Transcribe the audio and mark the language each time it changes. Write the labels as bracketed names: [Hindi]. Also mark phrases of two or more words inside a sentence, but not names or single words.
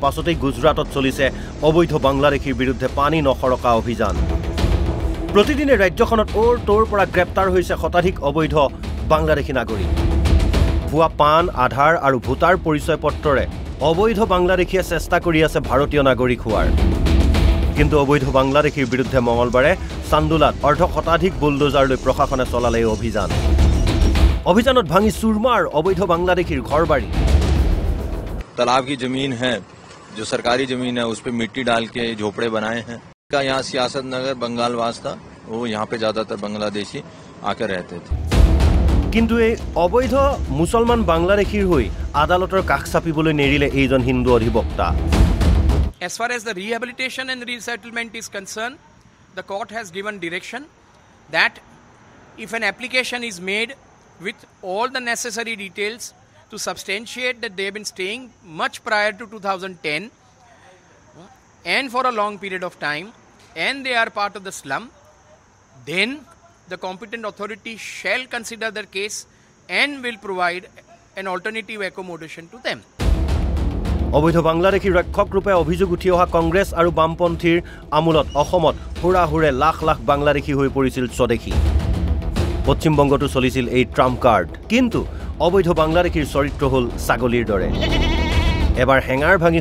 [Assamese] পাছতেই গুজৰাটত চলিছে অবৈধ বাংলাদেশীৰ বিৰুদ্ধে পানী নখৰকা অভিযান প্ৰতিদিনে ৰাজ্যখনত তোৰ পৰা গ্ৰেপ্তাৰ হৈছে শতাধিক অবৈধ বাংলাদেশী নাগৰিক ভুৱা পান আধাৰ আৰু ভোটাৰ পৰিচয় পত্ৰৰে অবৈধ বাংলাদেশীয়ে চেষ্টা কৰি আছে ভাৰতীয় নাগৰিক হোৱাৰ কিন্তু অবৈধ বাংলাদেশীৰ বিৰুদ্ধে মঙলবাৰে চান্দুলাত অৰ্ধ শতাধিক বুলডোজাৰ লৈ প্ৰশাসনে চলালে অভিযানত ভাঙি চুৰমাৰ অবৈধ বাংলাদেশীৰ ঘৰবাৰী [Hindi] तालाब की जमीन है जो सरकारी जमीन है उस पे मिट्टी डाल के झोपड़े बनाए हैं का यहाँ सियासत नगर बंगालवास था वो यहाँ पे ज्यादातर बांग्लादेशी आकर रहते थे [Assamese] কিন্তু এই অবৈধ মুছলমান বাংলাদেশীৰ হৈ আদালতৰ কাষ চাপিবলৈ নেৰিলে এজন হিন্দু অধিৱক্তা [English] As far as the rehabilitation and resettlement is concerned, the court has given direction that if an application is made with all the necessary details to substantiate that they have been staying much prior to 2010 and for a long period of time and they are part of the slum, then the competent authority shall consider their case and will provide an alternative accommodation to them. [Assamese] অবৈধ বাংলাদেশী ৰক্ষক ৰূপে অভিযোগ উঠি অহা কংগ্ৰেছ আৰু বামপন্থীৰ আমূলত অসমত হুৰাহুৰে লাখ লাখ বাংলাদেশী হৈ পৰিছিল স্বদেশী পশ্চিমবংগতো চলিছিল এই ট্ৰাম্প কাৰ্ড কিন্তু অবৈধ বাংলাদেশীৰ চৰিত্ৰ হল ছাগলীৰ দৰে এবাৰ হেঙাৰ ভাঙি